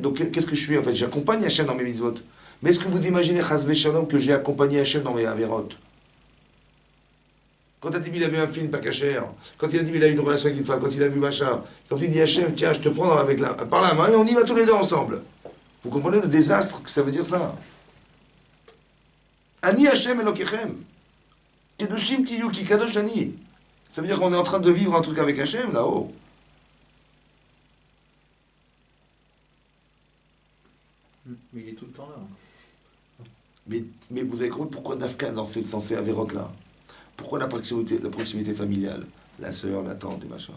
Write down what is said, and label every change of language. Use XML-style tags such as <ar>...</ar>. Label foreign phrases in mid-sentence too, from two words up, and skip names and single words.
<fr>Donc qu'est-ce que je suis, en fait? J'accompagne Hachem dans mes mitzvot. Mais est-ce que vous imaginez,</fr> <he>חס ושלום,</he> <fr>que j'ai accompagné Hachem dans mes avérotes? Quand Hatib il a vu un film pas caché, quand il a dit il a eu une relation avec une femme, quand il a vu machin, quand il dit Hachem, tiens, je te prends par la main et on y va tous les deux ensemble. Vous comprenez le désastre que ça veut dire ça?</fr> <he>אני השם אלוהיכם. קדושים תהיו כי קדוש אני.</he> <fr>Ça veut dire qu'on est en train de vivre un truc avec Hachem là-haut. Mais il est tout le temps là. Mais vous avez compris pourquoi Dafka dans ces avérotes-là? Pourquoi la proximité familiale? La sœur, la tante et machin.</fr>